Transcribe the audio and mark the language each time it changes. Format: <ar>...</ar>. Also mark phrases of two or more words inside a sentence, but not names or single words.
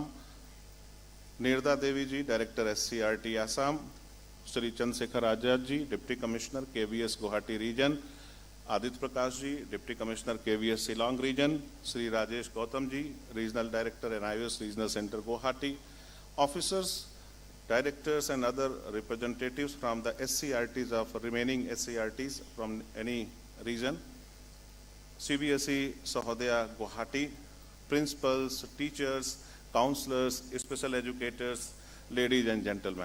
<en>Nirda Devi ji, Director SCRT, Assam. Shri Chandrasekhar Azad ji, Deputy Commissioner, KVS Guwahati Region. Adit Prakash ji, Deputy Commissioner, KVS Shillong Region. Shri Rajesh Gautam ji, Regional Director, NIOS Regional Center, Guwahati. Officers, directors and other representatives from the SCRTs of remaining SCRTs from any region. CBSE Sahodaya Guwahati, principals, teachers, counselors, special educators, ladies and gentlemen.</en>